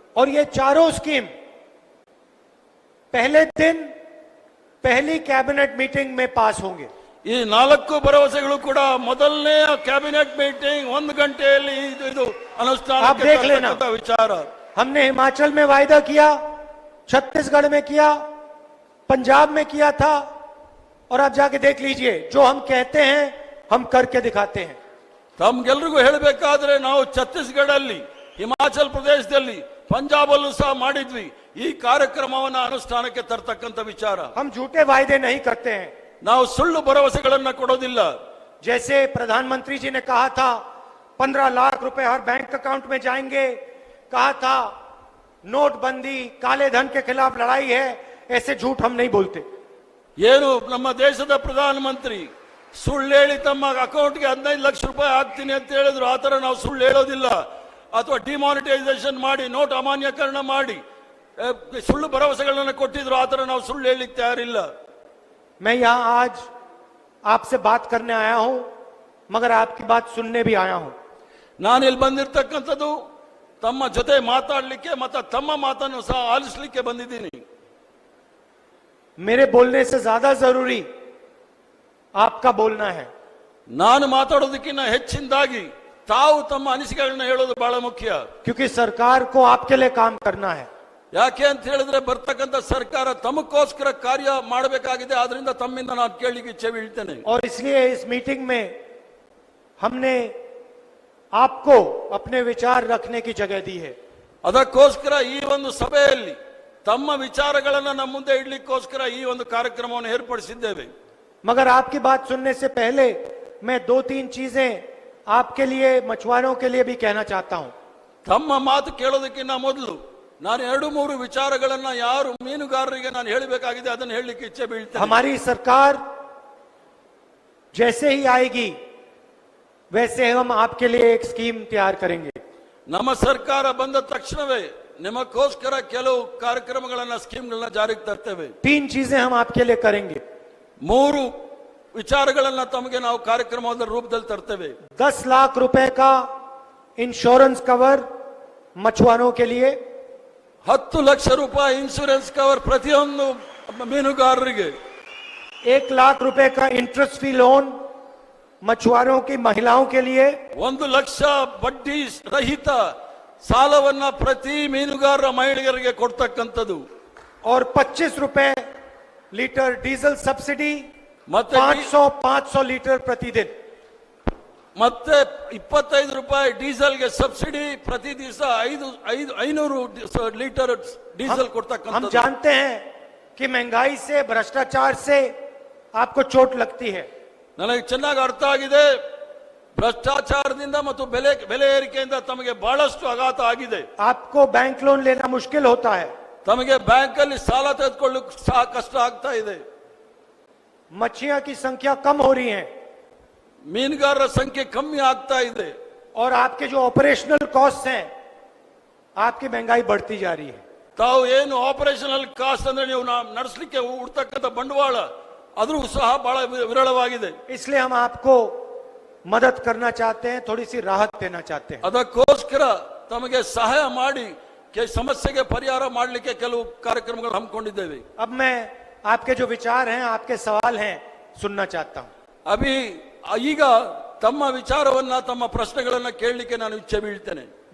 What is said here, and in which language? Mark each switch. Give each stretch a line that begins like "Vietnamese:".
Hindi: और ये चारों स्कीम पहले दिन पहली कैबिनेट मीटिंग में पास होंगे.
Kannada: ಈ 4 ಭರವಸೆಗಳು ಕೂಡ ಮೊದಲನೇ ಕ್ಯಾಬಿನೆಟ್ ಮೀಟಿಂಗ್ 1 ಗಂಟೆಯಲ್ಲಿ ಇದು ಅನುಷ್ಠಾನಕ್ಕೆ
Hindi: देख लेना.
Kannada: ತರ್ತಕ್ಕಂಥ ವಿಚಾರ.
Hindi: हमने हिमाचल में वायदा किया, छत्तीसगढ़ में किया, पंजाब में किया था और आप जाके देख लीजिए जो हम कहते हैं हम करके दिखाते हैं.
Kannada: ತಮ್ಗೆಲ್ರಿಗೂ ಹೇಳಬೇಕಾದ್ರೆ ನಾವು ಛತ್ತೀಸ್ಗಢಲ್ಲಿ, ಹಿಮಾಚಲ ಪ್ರದೇಶದಲ್ಲಿ, ಪಂಜಾಬ್ ಅಲ್ಲೂ ಸಹ ಮಾಡಿದ್ವಿ. ಈ ಕಾರ್ಯಕ್ರಮವನ್ನ ಅನುಷ್ಠಾನಕ್ಕೆ ತರ್ತಕ್ಕಂಥ ವಿಚಾರ.
Hindi: हम झूठे वायदे नहीं करते हैं.
Kannada: ನಾವು ಸುಳ್ಳು ಭರವಸೆಗಳನ್ನ ಕೊಡೋದಿಲ್ಲ.
Hindi: जैसे प्रधानमंत्री जी ने कहा था 15 लाख रुपए हर बैंक अकाउंट में जाएंगे, कहा था नोटबंदी काले धन के खिलाफ लड़ाई है, ऐसे झूठ हम नहीं बोलते.
Kannada: ಏನು ನಮ್ಮ ದೇಶದ ಪ್ರಧಾನಮಂತ್ರಿ ಸುಳ್ಳು ಹೇಳಿ ತಮ್ಮ ಅಕೌಂಟ್ಗೆ 15 ಲಕ್ಷ ರೂಪಾಯಿ ಹಾಕ್ತೀನಿ ಅಂತ ಹೇಳಿದ್ರು. ಆತರ ನಾವು ಸುಳ್ಳು ಹೇಳೋದಿಲ್ಲ. ಅಥವಾ ಡಿಮಾನಿಟೈಸೇಷನ್ ಮಾಡಿ, ನೋಟ್ ಅಮಾನ್ಯೀಕರಣ ಮಾಡಿ ಸುಳ್ಳು ಭರವಸೆಗಳನ್ನು ಕೊಟ್ಟಿದ್ರು. ಆತರ ನಾವು ಸುಳ್ಳು ಹೇಳಲಿಕ್ಕೆ ತಯಾರಿಲ್ಲ.
Hindi: मैं यहां आज आपसे बात करने आया हूं, मगर आपकी बात सुनने भी आया हूं.
Kannada: ನಾನು ಇಲ್ಲಿ ಬಂದಿರತಕ್ಕಂಥದ್ದು ತಮ್ಮ ಜೊತೆ ಮಾತಾಡಲಿಕ್ಕೆ ಮತ್ತು ತಮ್ಮ ಮಾತನ್ನು ಸಹ ಆಲಿಸಲಿಕ್ಕೆ ಬಂದಿದ್ದೀನಿ.
Hindi: मेरे बोलने से ज्यादा जरूरी आपका बोलना है.
Kannada: ನಾನು ಮಾತಾಡೋದಕ್ಕಿಂತ ಹೆಚ್ಚಿನದಾಗಿ ತಾವು ತಮ್ಮ ಅನಿಸಿಕೆಗಳನ್ನ ಹೇಳೋದು ಬಹಳ ಮುಖ್ಯ.
Hindi: क्योंकि सरकार को आपके लिए काम करना है.
Kannada: ಯಾಕೆ ಅಂತ ಹೇಳಿದ್ರೆ ಬರ್ತಕ್ಕಂಥ ಸರ್ಕಾರ ತಮಗೋಸ್ಕರ ಕಾರ್ಯ ಮಾಡಬೇಕಾಗಿದೆ. ಆದ್ರಿಂದ ತಮ್ಮಿಂದ ನಾನು ಕೇಳಲಿಕ್ಕೆ ಇಚ್ಛೆ ಬೀಳ್ತೇನೆ.
Hindi: और इसलिए इस मीटिंग में हमने आपको अपने विचार रखने की जगह दी है.
Kannada: ಅದಕ್ಕೋಸ್ಕರ ಈ ಒಂದು ಸಭೆಯಲ್ಲಿ ತಮ್ಮ ವಿಚಾರಗಳನ್ನ ನಮ್ಮ ಮುಂದೆ ಇಡ್ಲಿಕ್ಕೋಸ್ಕರ ಈ ಒಂದು ಕಾರ್ಯಕ್ರಮವನ್ನು ಏರ್ಪಡಿಸಿದ್ದೇವೆ.
Hindi: मगर आपकी बात सुनने से पहले मैं 2-3 चीजें आपके लिए, मछुआरों के लिए भी कहना चाहता हूं.
Kannada: ತಮ್ಮ ಮಾತು ಕೇಳೋದಕ್ಕಿಂತ ಮೊದಲು ನಾನು 2-3 ವಿಚಾರಗಳನ್ನ ಯಾರು ಮೀನುಗಾರರಿಗೆ ನಾನು ಹೇಳಬೇಕಾಗಿದೆ ಅದನ್ನು ಹೇಳಲಿಕ್ಕೆ ಇಚ್ಛೆ ಬೀಳ್ತೇನೆ.
Hindi: हमारी सरकार जैसे ही आएगी वैसे हम आपके लिए एक स्कीम तैयार करेंगे.
Kannada: ನಮ್ಮ ಸರ್ಕಾರ ಬಂದ ತಕ್ಷಣವೇ ನಿಮಗೋಸ್ಕರ ಕೆಲವು ಕಾರ್ಯಕ್ರಮಗಳನ್ನ, ಸ್ಕೀಮ್ಗಳನ್ನ ಜಾರಿಗೆ ತರ್ತೇವೆ.
Hindi: 3 चीजें हम आपके लिए करेंगे.
Kannada: 3 ವಿಚಾರಗಳನ್ನ ತಮಗೆ ನಾವು ಕಾರ್ಯಕ್ರಮದ ರೂಪದಲ್ಲಿ ತರ್ತೇವೆ.
Hindi: 10 लाख रुपए का इंश्योरेंस कवर मछुआरों के लिए,
Kannada: 10 ಲಕ್ಷ ರೂಪಾಯಿ ಇನ್ಶೂರೆನ್ಸ್ ಕವರ್ ಪ್ರತಿಯೊಂದು ಮೀನುಗಾರರಿಗೆ,
Hindi: 1 लाख रुपए का इंटरेस्ट फ्री लोन मछुआरों की महिलाओं के लिए,
Kannada: 1 ಲಕ್ಷ ಬಡ್ಡಿ ರಹಿತ ಸಾಲವನ್ನ ಪ್ರತಿ ಮೀನುಗಾರರ ಮಹಿಳೆಯರಿಗೆ ಕೊಡ್ತಕ್ಕಂಥದ್ದು,
Hindi: और 25 रुपए लीटर डीजल सब्सिडी,
Kannada: ಮತ್ತೆ
Hindi: 500 लीटर प्रतिदिन.
Kannada: ಮತ್ತೆ 25 ರೂಪಾಯಿ ಡೀಸೆಲ್ಗೆ ಸಬ್ಸಿಡಿ, ಪ್ರತಿ ದಿವಸ 500 ಲೀಟರ್ ಡೀಸೆಲ್
Hindi: हम
Kannada: ಕೊಡ್ತಕ್ಕಂಥದ್ದು.
Hindi: जानते हैं कि महंगाई से, भ्रष्टाचार से आपको चोट लगती है.
Kannada: ನನಗೆ ಚೆನ್ನಾಗಿ ಅರ್ಥ ಆಗಿದೆ. ಭ್ರಷ್ಟಾಚಾರದಿಂದ ಮತ್ತು ಬೆಲೆ ಏರಿಕೆಯಿಂದ ತಮಗೆ ಬಹಳಷ್ಟು ಆಘಾತ ಆಗಿದೆ.
Hindi: आपको बैंक लोन लेना मुश्किल होता है.
Kannada: ತಮಗೆ ಬ್ಯಾಂಕ್ ಅಲ್ಲಿ ಸಾಲ ತೆಗೆದುಕೊಳ್ಳಕ್ಕೆ ಸಹ ಕಷ್ಟ ಆಗ್ತಾ ಇದೆ.
Hindi: मछलियां की संख्या कम हो रही है
Kannada: ಮೀನುಗಾರರ ಸಂಖ್ಯೆ ಕಮ್ಮಿ ಆಗ್ತಾ ಇದೆ.
Hindi: और आपके जो ऑपरेशनल कॉस्ट हैं, आपकी महंगाई बढ़ती जा रही है.
Kannada: ತಾವು ಏನು ಆಪರೇಷನಲ್ ಕಾಸ್ಟ್ ಅಂದ್ರೆ ನೀವು ನಡೆಸಲಿಕ್ಕೆ ಉಡ್ತಕ್ಕಂಥ ಬಂಡವಾಳ ಆದ್ರೂ ಸಹ ಬಹಳ ವಿರಳವಾಗಿದೆ.
Hindi: इसलिए हम आपको मदद करना चाहते हैं, थोड़ी सी राहत देना चाहते हैं.
Kannada: ಅದಕ್ಕೋಸ್ಕರ ತಮಗೆ ಸಹಾಯ ಮಾಡಿ ಸಮಸ್ಯೆಗೆ ಪರಿಹಾರ ಮಾಡಲಿಕ್ಕೆ ಕೆಲವು ಕಾರ್ಯಕ್ರಮಗಳು ಹಮ್ಮಿಕೊಂಡಿದ್ದೇವೆ.
Hindi: अब मैं आपके जो विचार हैं, आपके सवाल हैं, सुनना चाहता हूं.
Kannada: ಈಗ ತಮ್ಮ ವಿಚಾರವನ್ನ, ತಮ್ಮ ಪ್ರಶ್ನೆಗಳನ್ನ ಕೇಳಲಿಕ್ಕೆ ನಾನು ಇಚ್ಛೆ ಬೀಳ್ತೇನೆ.